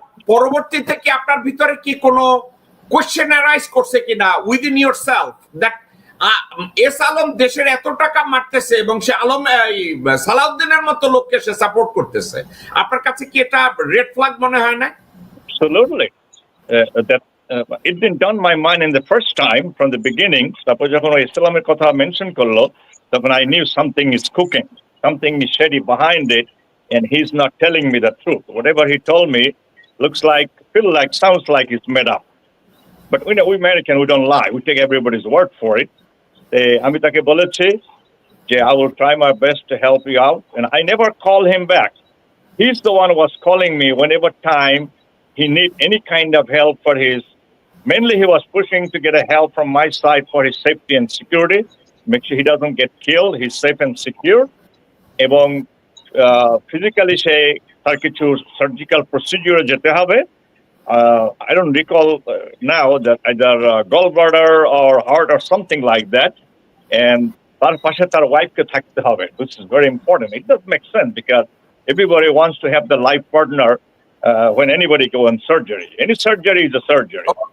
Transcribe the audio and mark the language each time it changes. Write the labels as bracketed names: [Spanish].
[Bangla] পরবর্তীতে কি আপনার ভিতরে কি কোনো কোশ্চেন অ্যারাইজ করছে কিনা [English] within yourself that [Bangla] S Alam দেশের এত টাকা মারতেছে এবং সে আলম সালাউদ্দিনের মতো লোককে সে সাপোর্ট করতেছে আপনার কাছে কি এটা রেড ফ্ল্যাগ মনে হয় না [English] Absolutely. That it didn't dawn my mind in the first time from the beginning. Suppose [Bangla] যখন ইসলামের কথা মেনশন করলো তখন [English] I knew something is cooking, something is shady behind it, and he's not telling me the truth. Whatever he told me looks like, sounds like it's made up. But we American, we don't lie. We take everybody's word for it. [Bangla] আমি তাকে বলেছি যে [English] I will try my best to help you out, and I never call him back. He's the one who was calling me whenever time he need any kind of help for his. Mainly, he was pushing to get a help from my side for his safety and security. Make sure he doesn't get killed. He's safe and secure. [Bangla] এবং physically সে তার কিছু surgical procedure যেতে হবে. [English] I don't recall now that either gallbladder or heart or something like that. [Bangla] And তার পাশে তার ওয়াইফকে থাকতে হবে, [English] which is very important. It does make sense because everybody wants to have the life partner when anybody go on surgery. Any surgery is a surgery.